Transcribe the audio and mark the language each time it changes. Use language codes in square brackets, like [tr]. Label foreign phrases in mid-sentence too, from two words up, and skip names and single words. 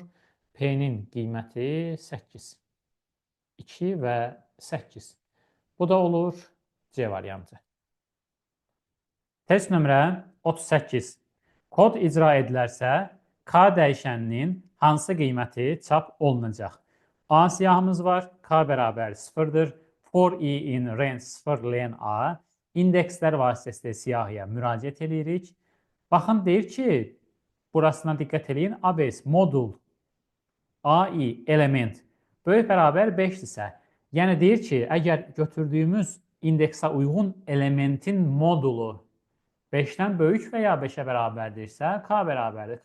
[az] P-nin qiyməti 8. 2 və 8. Bu da olur C variantı. Test nömrə 38. Kod icra edilərsə, K dəyişəninin hansı qiyməti çap olunacaq? A siyahımız var. K bərabər 0-dır. [en] For i in range 0 len A. [az] İndekslər vasitəsilə siyahıya müraciət edirik. Baxın, deyir ki, burasına diqqət edin. ABS modul AI element böyük bərabər 5-dirsə, yəni deyir ki, əgər götürdüyümüz indeksə uyğun elementin modulu 5-dən böyük və ya 5-ə bərabərdirsə, K bərabərdir.